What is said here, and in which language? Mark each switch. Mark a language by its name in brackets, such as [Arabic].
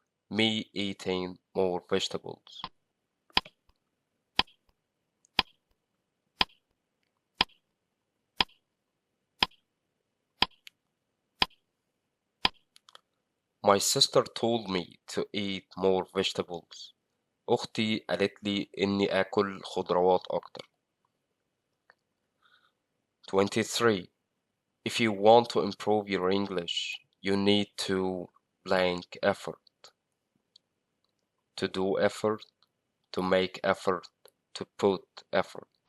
[English] Me eating more vegetables. My sister told me to eat more vegetables. [Arabic] أختي قالت لي إني آكل خضروات أكتر. [English] 23. If you want to improve your English, you need to blank effort. To do effort, to make effort, to put effort.